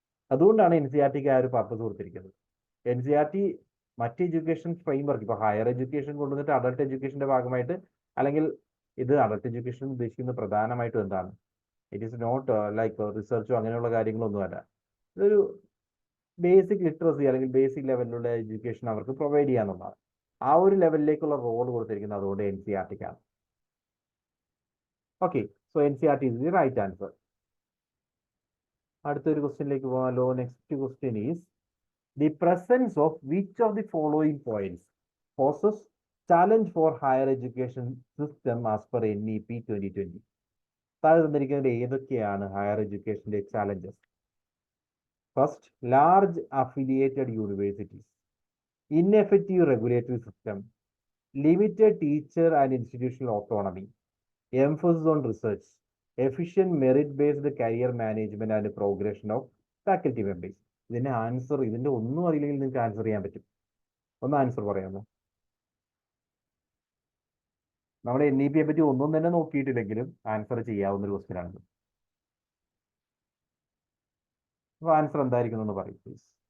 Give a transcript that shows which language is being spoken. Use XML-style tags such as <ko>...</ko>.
<ml>അതുകൊണ്ടാണ് NCERTക്ക് ആ ഒരു പർപ്പസ് കൊടുത്തിരിക്കുന്നത്. NCERT മറ്റ് എഡ്യൂക്കേഷൻ ഫ്രെയിംവർക്ക്, ഇപ്പോൾ ഹയർ എഡ്യൂക്കേഷൻ കൊണ്ടുവന്നിട്ട് അഡൾട്ട് എഡ്യൂക്കേഷന്റെ ഭാഗമായിട്ട്, അല്ലെങ്കിൽ ഇത് അഡൾട്ട് എഡ്യൂക്കേഷൻ ഉദ്ദേശിക്കുന്നത് പ്രധാനമായിട്ടും എന്താണ്?</ml> <en>it is not like</en> <ml>റിസർച്ചോ അങ്ങനെയുള്ള കാര്യങ്ങളൊന്നുമല്ല. ഇതൊരു ബേസിക് ലിറ്ററസി അല്ലെങ്കിൽ ബേസിക് ലെവലിലുള്ള എഡ്യൂക്കേഷൻ അവർക്ക് പ്രൊവൈഡ് ചെയ്യാന്നുള്ളതാണ്. ആ ഒരു ലെവലിലേക്കുള്ള റോൾ കൊടുത്തിരിക്കുന്നത് അതുകൊണ്ട് NCERTക്കാണ്.</ml> <en>Okay, so NCERT is the right answer.</en> <ml>അടുത്തൊരു ക്വസ്റ്റ്യനിലേക്ക് പോകാമല്ലോ.</ml> <en>Next question is the presence of which of the following points poses challenge for higher education system as per NEP 2020.</en> <ml>താഴെ തന്നിരിക്കുന്നത് ഏതൊക്കെയാണ് higher എഡ്യൂക്കേഷന്റെ challenges?</ml> <en>First, large affiliated universities, ineffective regulatory system, limited teacher and institutional autonomy, emphasis on research, efficient merit-based career management and progression of faculty members.</en> <ml>ഇതിന്റെ answer, ഇതിന്റെ ഒന്നും അറിയില്ലെങ്കിൽ നിങ്ങൾക്ക് answer ചെയ്യാൻ പറ്റും. ഒന്ന് ആൻസർ പറയാമോ? നമ്മൾ NEPയെ പറ്റി ഒന്നും തന്നെ നോക്കിയിട്ടില്ലെങ്കിലും ആൻസർ ചെയ്യാവുന്ന ഒരു ക്വസ്റ്റ്യൻ ആണ്. അപ്പൊ ആൻസർ എന്തായിരിക്കും എന്ന് പറയും, പ്ലീസ്.</ml>